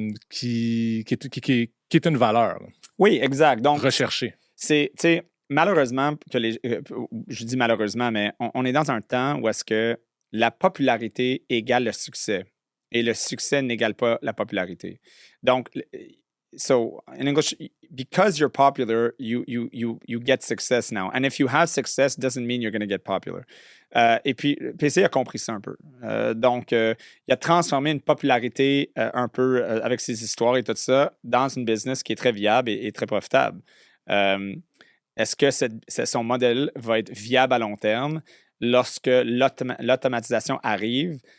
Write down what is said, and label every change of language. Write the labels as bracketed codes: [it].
[fr] qui est une valeur. Là. Oui, exact. Donc, recherché. C'est malheureusement, je dis malheureusement, mais on est dans un temps où est-ce que la popularité égale le succès et le succès n'égale pas la popularité. [en] Donc, so in English, because you're popular, you get success now. And if you have success, doesn't mean you're going to get popular. [fr] Et puis, PC a compris ça un peu. Donc, il a transformé une popularité un peu avec ses histoires et tout ça dans une business qui est très viable et très profitable. Est-ce que son modèle va être viable à long terme lorsque l'automatisation arrive?